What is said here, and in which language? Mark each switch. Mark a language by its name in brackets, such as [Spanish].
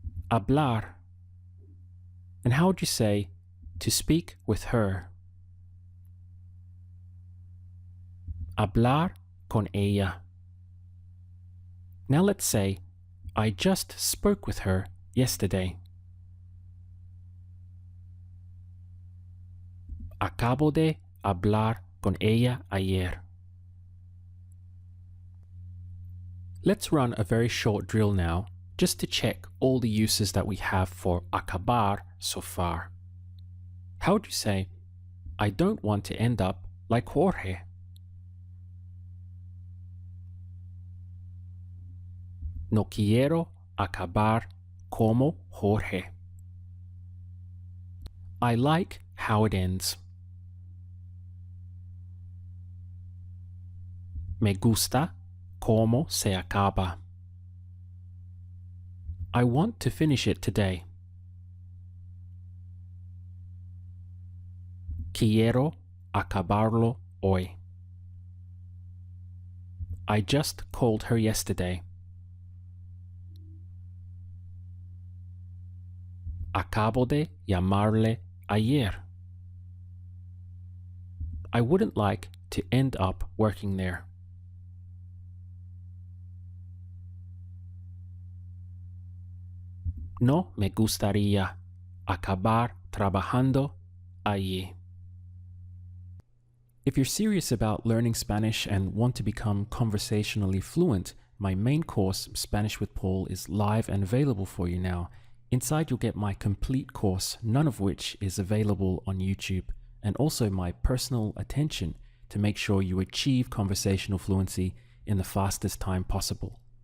[English] Hablar. And how would you say to speak with her? [Spanish] Hablar con ella. [English] Now let's say I just spoke with her yesterday. [Spanish] Acabo de hablar con ella ayer. [English] Let's run a very short drill now, just to check all the uses that we have for acabar so far. How would you say, I don't want to end up like Jorge? [Spanish] No quiero acabar como Jorge. [English] I like how it ends. [Spanish] Me gusta cómo se acaba. [English] I want to finish it today. [Spanish] Quiero acabarlo hoy. [English] I just called her yesterday. [Spanish] Acabo de llamarle ayer. [English] I wouldn't like to end up working there. [Spanish] No me gustaría acabar trabajando allí. [English] If you're serious about learning Spanish and want to become conversationally fluent, my main course, Spanish with Paul, is live and available for you now. Inside you'll get my complete course, none of which is available on YouTube, and also my personal attention to make sure you achieve conversational fluency in the fastest time possible.